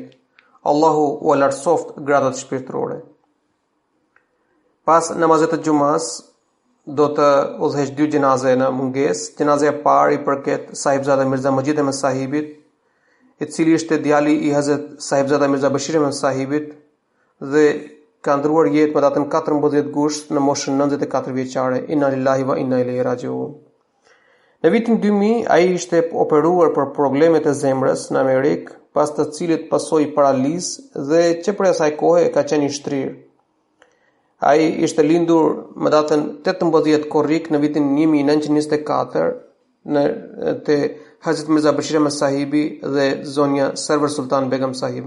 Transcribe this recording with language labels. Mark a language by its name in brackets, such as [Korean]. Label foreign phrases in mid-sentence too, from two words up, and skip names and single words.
[Albanian] Allahu u lartësoft gradat shpirtërore. Pas namazit të xumas do të udhëheq 2 gjenaze në mungesë. Gjenazja e parë i përket Sahibzada Mirza Majid Ahmed Sahibit, i cili ishte djali i Hazrat Sahibzada Mirza Bashir Ahmed Sahibit dhe ka ndruar jetë më datën 14 gusht në moshën 94 vjeçare. [Arabic] إنا لله وإنا إليه راجعون. [Albanian] Në vitin 2000 ai ishte operuar për probleme të zemrës në Amerikë, pas të cilit pasoi paralizë dhe që për asaj kohe ka qenë i shtrirë. Ai ishte lindur më datën 18 korrik në vitin 1924 te Hazrat Mirza Bashir Ahmed Sahibi dhe zonja Server Sultan Begum Sahiba.